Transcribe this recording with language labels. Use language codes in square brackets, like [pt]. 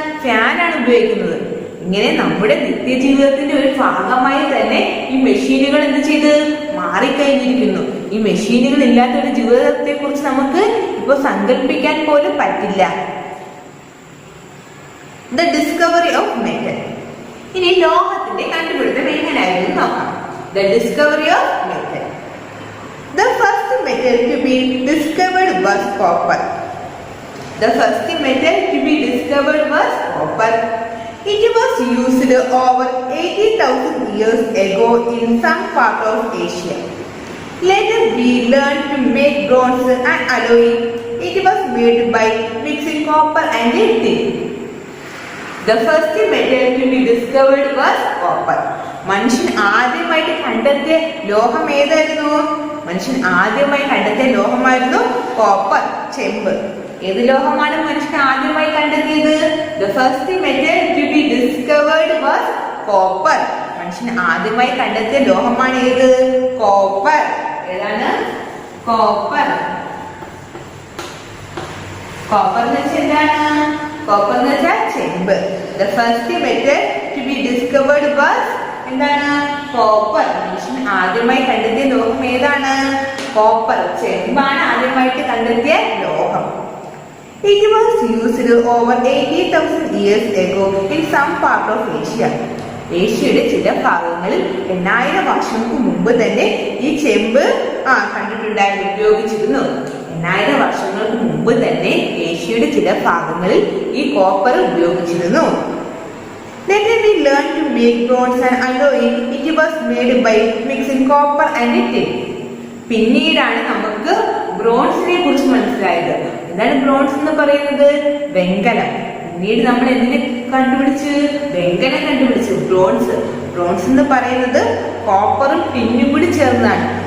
[ml] ഫാനാണ് ഉപയോഗിക്കുന്നത്. ഇങ്ങനെ നമ്മുടെ നിത്യജീവിതത്തിന്റെ ഒരു ഭാഗമായി തന്നെ ഈ മെഷീനുകൾ എന്ത് ചെയ്ത് മാറിക്കഴിഞ്ഞിരിക്കുന്നു. ഈ മെഷീനുകൾ ഇല്ലാത്ത ഒരു ജീവിതത്തെ കുറിച്ച് നമുക്ക് ഇപ്പൊ സങ്കല്പിക്കാൻ പോലും പറ്റില്ല. [en] The discovery of metal. [ml] ഇനി ലോഹത്തിന്റെ കണ്ടുപിടുത്തം എങ്ങനെയായിരുന്നു നോക്കാം. [en] The discovery of metal. The first metal to be discovered was copper. The first metal to be discovered was copper. It was used over 80,000 years ago in some part of Asia. Later we learned to make bronze and alloy. It was made by mixing copper and tin. The first metal to be discovered was copper. [ml] മനുഷ്യൻ ആദ്യമായിട്ട് കണ്ടെത്തിയ ലോഹം ഏതായിരുന്നു? മനുഷ്യൻ ആദ്യമായി കണ്ടെത്തിയ ലോഹമായിരുന്നു copper, ചെമ്പ്. ഏത് ലോഹമാണ് മനുഷ്യൻ ആദ്യമായി കണ്ടെത്തിയത്? [en] The first metal to be discovered was copper. [ml] മനുഷ്യൻ ആദ്യമായി കണ്ടെത്തിയ ലോഹമാണ് ഏത്? കോപ്പർ. ഏതാണ്? കോപ്പർ. കോപ്പർ എന്ന് വെച്ചാൽ എന്താണ്? കോപ്പർ എന്ന് വെച്ചാൽ ചെമ്പ്. [en] The first metal to be discovered was [ml] എന്താണ്? കോപ്പർ. മനുഷ്യൻ ആദ്യമായി കണ്ടെത്തിയ ലോഹം ഏതാണ്? കോപ്പർ, ചെമ്പാണ് ആദ്യമായിട്ട് കണ്ടെത്തിയ ലോഹം. [en] It was used over 80,000 years ago in some part of Asia. [ml] ഏഷ്യയുടെ ചില ഭാഗങ്ങളിൽ 8000 വർഷങ്ങൾക്ക് മുമ്പ് തന്നെ ഈ ചെമ്പ് കണ്ടിട്ടുണ്ടായിരുന്നു, ഉപയോഗിച്ചിരുന്നു. 8000 വർഷങ്ങൾക്ക് മുമ്പ് തന്നെ ഏഷ്യയുടെ ചില ഭാഗങ്ങളിൽ ഈ കോപ്പർ ഉപയോഗിച്ചിരുന്നു. [en] Later we learned to make bronze and alloy. It was made by mixing copper and tin. [ml] പിന്നീടാണ് നമുക്ക് ബ്രോൺസിനെ കുറിച്ച് മനസ്സിലായത്. എന്താണ് ബ്രോൺസ് എന്ന് പറയുന്നത്? വെങ്കലം. പിന്നീട് നമ്മൾ എന്തിനെ കണ്ടുപിടിച്ച്? വെങ്കലം കണ്ടുപിടിച്ചു. ബ്രോൺസ് എന്ന് പറയുന്നത് കോപ്പറും ടിന്നും കൂടി ചേർന്നാണ്.